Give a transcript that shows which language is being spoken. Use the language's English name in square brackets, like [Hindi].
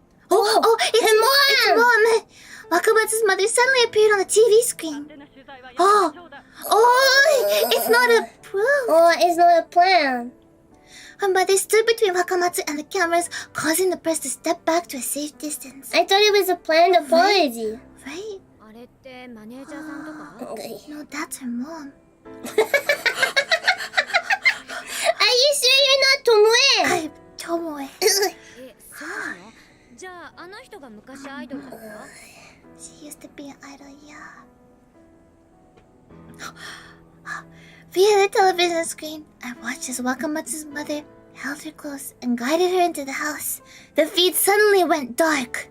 [English] It's Mom! Wakamatsu's mother suddenly appeared on the TV screen. It's not a proof. It's not a plan. Her mother stood between Wakamatsu and the cameras, causing the press to step back to a safe distance. I thought it was a planned apology. Right? [Japanese] あれってマネージャーさんとか？ [English] No, that's her mom. Are you sure you're not Tomoe? I'm Tomoe. [Japanese] そうなの？じゃああの人が昔アイドルだった？ [English] She used to be an idol, yeah. Via the television screen, I watched as Wakamatsu's mother held her close and guided her into the house. The feed suddenly went dark.